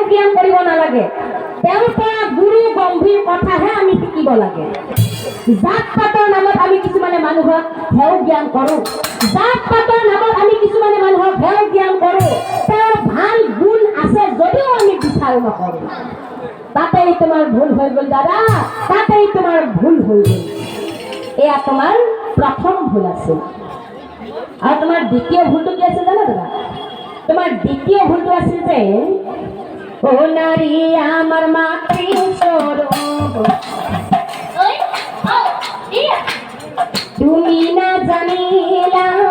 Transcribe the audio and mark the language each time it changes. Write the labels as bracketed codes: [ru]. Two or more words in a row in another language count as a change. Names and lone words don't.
[as] জ্ঞান কৰিব নালাগে তেওঁৰ পৰা গুৰু গম্ভীৰ কথাহে আমি শিকিব লাগে জাত পাতৰ নামত আমি কিছুমানে মানুহক হেও জ্ঞান কৰোঁ জাত পাতৰ নামত আমি কিছুমানে মানুহক হেও জ্ঞান কৰোঁ তেওঁৰ ভাল গুণ আছে যদিও আমি বিচাৰ নকৰোঁ [bn] তাতেই তোমার ভুল হয়ে গেল [as] দাদা [bn] তাতেই তোমার ভুল হয়ে গেল [as] এয়া তোমার প্রথম ভুল আছে আর তোমার দ্বিতীয় ভুলটো কি আছে জানা দাদা তোমার দ্বিতীয় ভুলটো আছে যে ও নারী আমার মাতৃস্বরূপ তুমি না জানিলা